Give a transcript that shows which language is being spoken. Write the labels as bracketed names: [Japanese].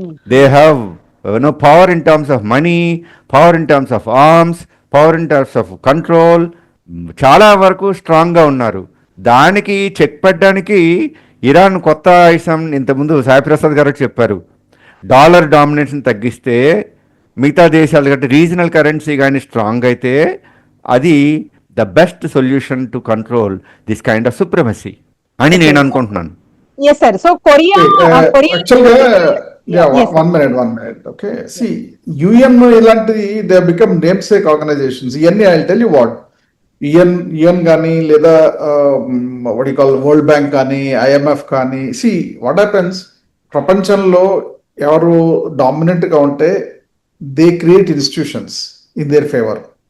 [English] They have power in terms of money, power in terms of arms, power in terms of control. [Telugu] చాలా వరకు స్ట్రాంగ్గా ఉన్నారు. దానికి check పెట్టడానికి ఇరాన్ కొత్త ఆయుషం ఇంతకుముందు సాయిప్రసాద్ గారు చెప్పారు, డాలర్ డామినేషన్ తగ్గిస్తే మిగతా దేశాలు కంటే రీజనల్ కరెన్సీ కానీ స్ట్రాంగ్ అయితే అది [English] the best solution to control this kind of supremacy [Telugu] అని నేను అనుకుంటున్నాను. [English] Yes sir. So Korea Actually, one minute. Okay. See, UN ఇలాంటిది they have become namesake organizations. ఇవన్నీ I'll tell you what. UN కానీ లేదా what you call world bank కానీ IMF కానీ, see what happens, [Telugu] ప్రపంచంలో ఎవరు డామినెంట్ గా ఉంటే [English] They create institutions in their favour.